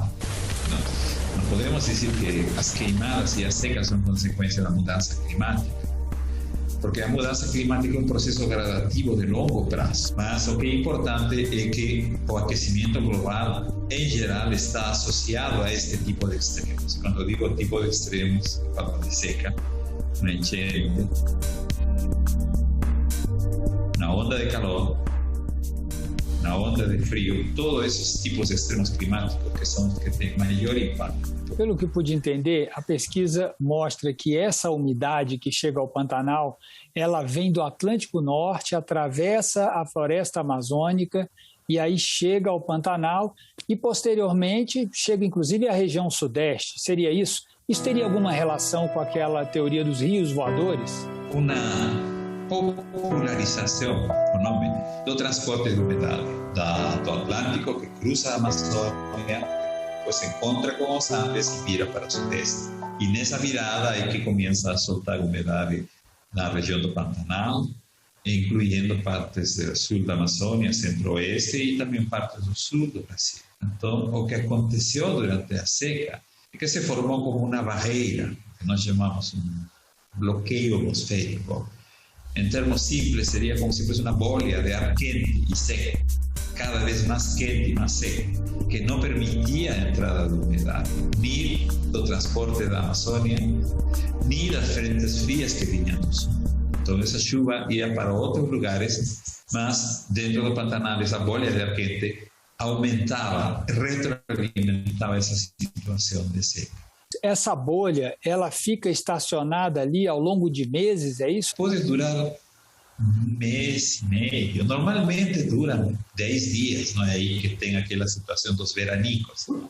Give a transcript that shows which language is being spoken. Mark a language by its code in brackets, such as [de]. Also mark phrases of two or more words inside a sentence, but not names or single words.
[pt] Não podemos dizer que as queimadas e as secas são consequência da mudança climática, porque a mudança climática é um processo gradativo de longo prazo. Mas o que é importante é que o aquecimento global, em geral, está associado a este tipo de extremos. Quando digo tipo de extremos, falo de seca, uma enchente, uma onda de calor [es] una onda de frío, todos esos tipos de extremos climáticos que son los que tienen mayor impacto. [pt] Pelo que pude entender, a pesquisa mostra que essa umidade que chega ao Pantanal, ela vem do Atlântico Norte, atravessa a floresta amazônica e aí chega ao Pantanal e, posteriormente, chega inclusive à região sudeste. Seria isso? Isso teria alguma relação com aquela teoria dos rios voadores? Uma popularização do transporte de umidade do Atlântico, que cruza a Amazônia, [es] pues se encontra con los Andes y vira para el sudeste. Y en esa virada es que comienza a soltar humedad en la región del Pantanal, incluyendo partes del sur de Amazônia, centro-oeste y también partes del sur del Brasil. Entonces, lo que aconteció durante la seca es que se formó como una barreira, que nós llamamos un bloqueo atmosférico. En términos simples, sería como si fuese una bolia de [pt] ar quente [es] y seco, cada vez más quente y más seco, que no permitía entrada de humedad, ni del transporte de la Amazônia, ni las frentes frías que venían del sur. Entonces esa chuva iba para otros lugares, mas dentro del Pantanal esa bolia de [pt] ar quente aumentava, retroalimentava essa situação de seca. Essa bolha, ela fica estacionada ali ao longo de meses, é isso? Pode durar um mês e meio. Normalmente dura 10 dias, não é aí que tem aquela situação dos veranicos.